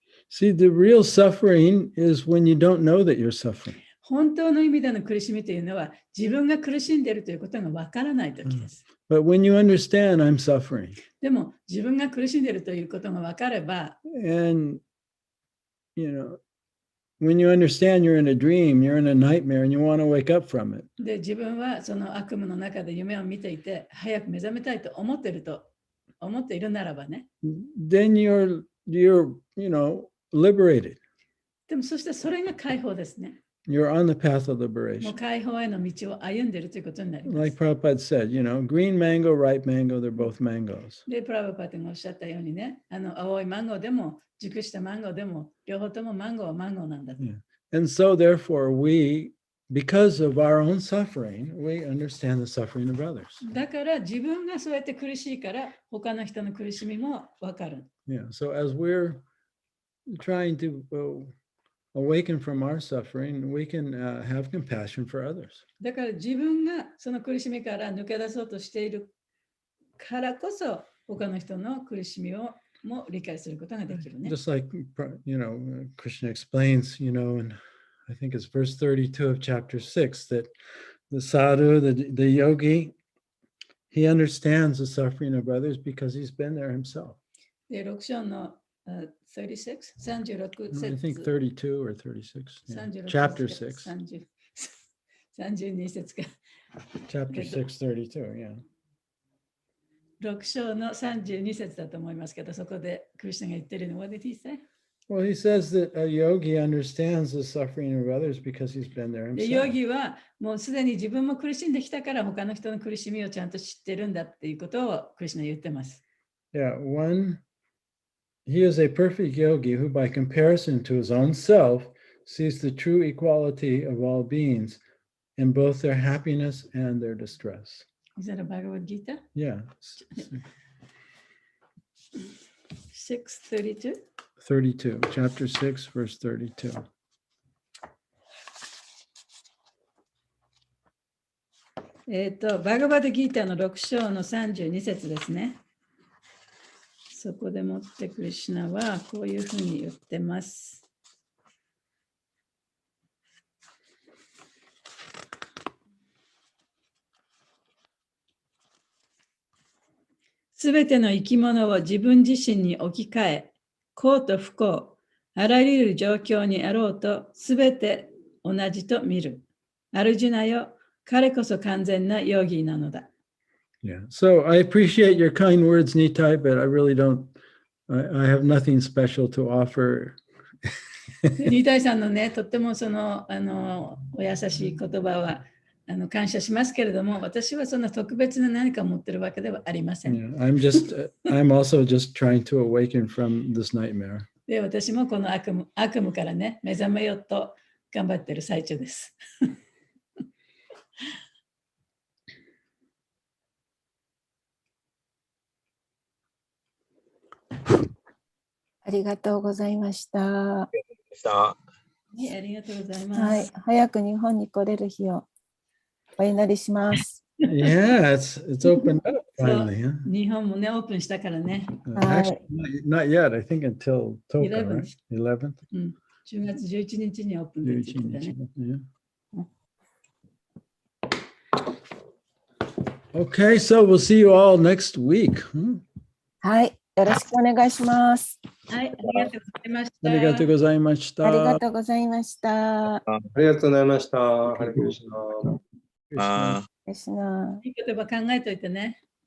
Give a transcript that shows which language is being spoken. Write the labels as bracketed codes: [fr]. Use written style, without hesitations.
[en] See, the real suffering is when you don't know that you're suffering. [ja] 本当の意味での苦しみというのは自分が苦しんでいるということがわからないときです。 [en] But when you understand I'm suffering. [ja] でも自分が苦しんでいるということがわかれば、 [en] And when you understand you're in a dream, you're in a nightmare, and you want to wake up from it. [ja] で自分はその悪夢の中で夢を見ていて早く目覚めたいと思っているならばね。 [en] Then you're liberated. [ja] でもそしてそれが解放ですね。 [en] You're on the path of [ja] もう [en] liberation. [ja] 解放への道を歩んでいるということになります。 [en] Like Prabhupada said, green mango, ripe mango, they're both mangoes. [ja] で、プラブパティがおっしゃったようにね、青いマンゴーでも熟したマンゴーでも両方ともマンゴーはマンゴーなんだと。 [en] Yeah. And so therefore because of our own suffering, we understand the suffering of others. [ja] だから自分がそうやって苦しいから他の人の苦しみもわかる。 [en] Yeah. So as we're trying to awaken from our suffering, we can have compassion for others. [ja] だから自分がその苦しみから抜け出そうとしているからこそ他の人の苦しみをも理解することができるね。 [en] Just like Krishna explains, and I think it's verse 32 of chapter 6 that the sadhu, the yogi, he understands the suffering of others because he's been there himself. [ja] で、6章の36 節 [en] I think 32 or 36. Yeah. 36 Chapter 6. [ja] 32節か。 [en] Chapter 6, 32, yeah. [ja] 6章の32節だと思いますけど、そこでクリスチャンが言ってるのは、 [en] What did he say? Well, he says that a yogi understands the suffering of others because he's been there [ja] で、ヨ [en] himself. [ja] ギはもうすでに自分も苦しんできたから他の人の苦しみをちゃんと知ってるんだっていうことをクリスチャンは言ってます。 [en] Yeah, he is a perfect yogi who, by comparison to his own self, sees the true equality of all beings in both their happiness and their distress. Is that a Bhagavad Gita? Yeah. 6:32? 32, chapter 6, verse 32. [ja] バガバドギータの6章の32節ですね。そこでもってクリシュナはこういうふうに言ってます。すべての生き物を自分自身に置き換え、幸と不幸、あらゆる状況にあろうとすべて同じと見る。アルジュナよ、彼こそ完全なヨギなのだ。 [en] Yeah. So I appreciate your kind words, Nitai, but I really don't, I have nothing special to offer. [ja] ニタイさんのね、とってもそのお優しい言葉は感謝しますけれども、私はそんな特別な何か持ってるわけではありません。 [en] Yeah, I'm also just trying to awaken from this nightmare. [ja] で、私もこの悪夢からね、目覚めようと頑張ってる最中です。ありがとうございました。ありがとうございます。はい、早く日本に来れる日をお祈りします。 [en] Yeah, it's opened up finally. Huh? [ja] 日本もね、オープンしたからね。 [en] Actually, not yet. I think until October, right? 11th. [ja] 10月11日にオープンできるんだね。 [en] Okay, so we'll see you all next week. [ja] はい。よろしくお願いします。はい、ありがとうございました。ありがとうございました。ありがとうございました。ありがとうございました。ハレクリシナ。あいい言葉考えといてね。